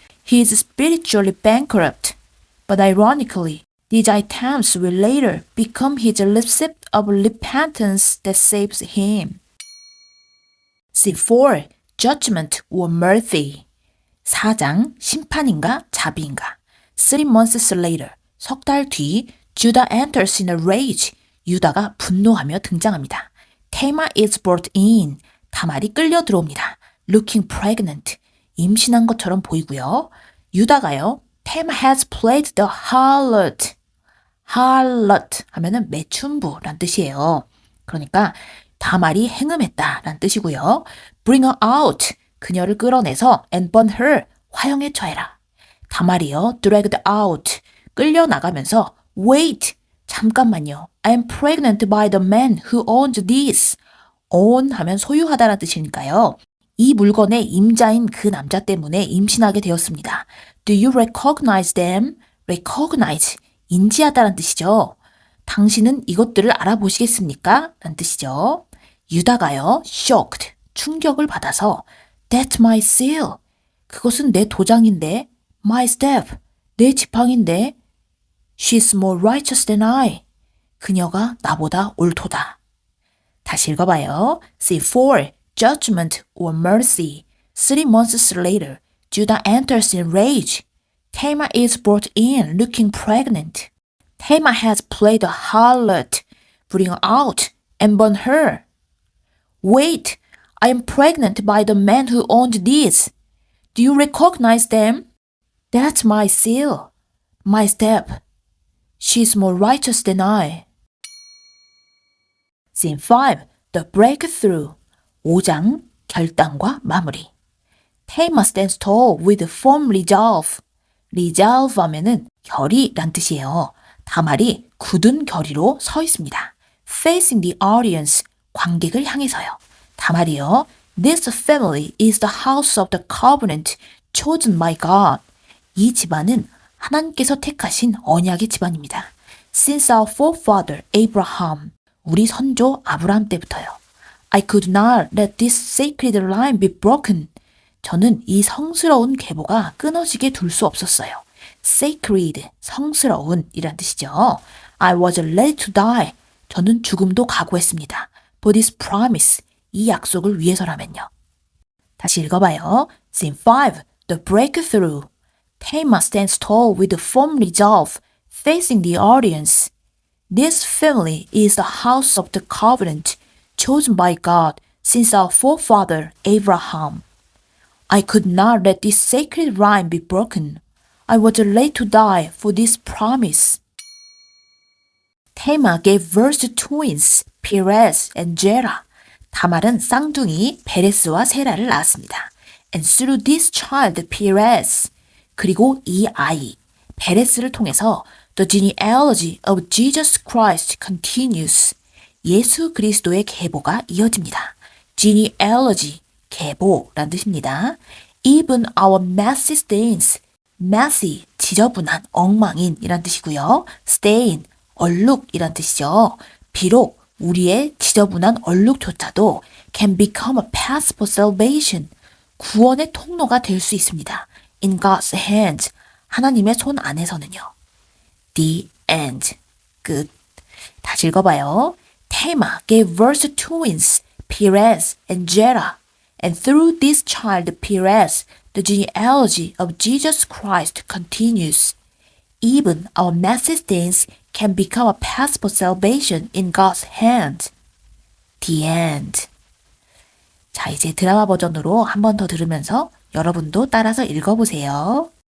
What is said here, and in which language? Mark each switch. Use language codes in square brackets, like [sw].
[en] He is spiritually bankrupt, but ironically, these items will later become his receipt of repentance that saves him. C4. Judgment or mercy. [ko] 사장, 심판인가, 자비인가. [en] 3 months later, [ko] 석 달 뒤, [en] Judah enters in a rage. [ko] 유다가 분노하며 등장합니다. [en] Tamar is brought in. [ko] 다말이 끌려 들어옵니다. [en] Looking pregnant. [ko] 임신한 것처럼 보이고요. 유다가요. [en] Tamar has played the harlot. [ko] harlot 하면은 매춘부란 뜻이에요. 그러니까 다말이 행음했다란 뜻이고요. [en] Bring her out. [ko] 그녀를 끌어내서 [en] and burn her. [ko] 화형에 처해라. 다말이요. [en] dragged out. [ko] 끌려 나가면서 [en] wait. [ko] 잠깐만요. [en] I'm pregnant by the man who owns this. [ko] own 하면 소유하다라는 뜻이니까요. 이 물건의 임자인 그 남자 때문에 임신하게 되었습니다. [en] Do you recognize them? recognize. [ko] 인지하다라는 뜻이죠. 당신은 이것들을 알아보시겠습니까? 라는 뜻이죠. 유다가요. shocked. 충격을 받아서 [en] That's my seal. [ko] 그것은 내 도장인데. [en] My staff. [ko] 내 지팡인데. [en] She's more righteous than I. [ko] 그녀가 나보다 옳도다. 다시 읽어봐요. C4. [en] Judgment or mercy. 3 months later, Judah enters in rage. Tamar is brought in looking pregnant. Tamar has played a harlot. Bring her out and burn her. Wait, I am pregnant by the man who owned this. Do you recognize them? That's my seal. My step. She's more righteous than I. Scene 5. The breakthrough. [ko] 5장 결단과 마무리. [en] Tamar stands tall with firm resolve. [ko] resolve 하면은 결의란 뜻이에요. 다말이 굳은 결의로 서 있습니다. [en] Facing the audience. [ko] 관객을 향해서요. 다말이요. [en] This family is the house of the covenant chosen by God. [ko] 이 집안은 하나님께서 택하신 언약의 집안입니다. [en] Since our forefather Abraham. [ko] 우리 선조 아브라함 때부터요. [en] I could not let this sacred line be broken. [ko] 저는 이 성스러운 계보가 끊어지게 둘 수 없었어요. Sacred, 성스러운 이란 뜻이죠. [en] I was ready to die. [ko] 저는 죽음도 각오했습니다. [en] For this promise, [ko] 이 약속을 위해서라면요. 다시 읽어봐요. [en] Scene 5. The breakthrough. Tamar stands tall with firm resolve, facing the audience. This family is the house of the covenant, chosen by God since our forefather Abraham. I could not let this sacred line be broken. I was ready to die for this promise. Tamar gave birth to twins, Perez and Zerah. [ko] 다말은 쌍둥이 베레스와 세라를 낳았습니다. [en] And through this child, Perez, [ko] 그리고 이 아이, 베레스를 통해서 [en] the genealogy of Jesus Christ continues. [ko] 예수 그리스도의 계보가 이어집니다. genealogy, 계보란 뜻입니다. [en] Even our messy stains, messy, [ko] 지저분한, 엉망인 이란 뜻이고요. stain, 얼룩이란 뜻이죠. 비록 우리의 지저분한 얼룩조차도 [en] can become a path for salvation, [ko] 구원의 통로가 될 수 있습니다. [en] In God's hands, [ko] 하나님의 손 안에서는요. [en] The end, [ko] 끝. 다시 읽어봐요. [en] Tamar gave birth to twins, Perez and Zerah. And through this child, Perez, the genealogy of Jesus Christ continues. Even our messy stains can become a path for salvation in God's hand. The end. [ko] 자, 이제 드라마 버전으로 한 번 더 들으면서 여러분도 따라서 읽어보세요.